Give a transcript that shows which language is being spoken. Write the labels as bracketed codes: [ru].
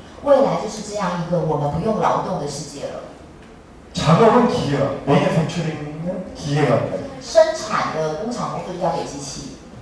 [zh] 未来就是这样一个我们不用劳动的世界了。 [ko] 작업은 기계가, 매니팩처링은 기계가 합니다. [zh] 生产的工厂工作就交给机器。